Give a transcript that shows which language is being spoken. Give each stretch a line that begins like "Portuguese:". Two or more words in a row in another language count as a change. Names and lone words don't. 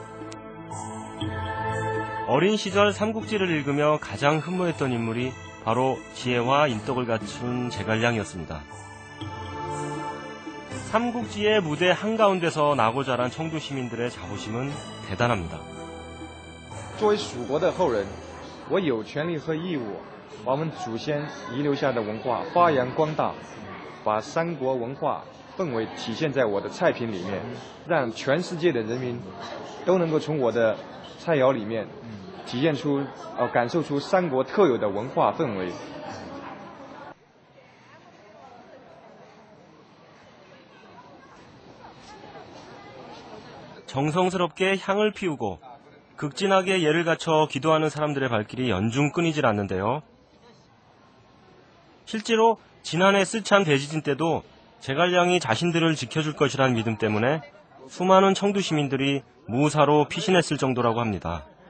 Korean: 어린 시절 삼국지를 읽으며 가장 흠모했던 인물이 바로 지혜와 인덕을 갖춘 제갈량이었습니다. 삼국지의 무대 한가운데서 나고 자란 청두 시민들의 자부심은 대단합니다.
Chinese: 作为蜀国的后人，我有权利和义务把我们祖先遗留下的文化发扬光大，把三国文化氛围体现在我的菜品里面，让全世界的人民都能够从我的菜肴里面体现出感受出三国特有的文化氛围。
Korean: 정성스럽게 향을 피우고 극진하게 예를 갖춰 기도하는 사람들의 발길이 연중 끊이질 않는데요. 실제로 지난해 쓰촨 대지진 때도 제갈량이 자신들을 지켜줄 것이라는 믿음 때문에 수많은 청두 시민들이 무우사로 피신했을 정도라고 합니다.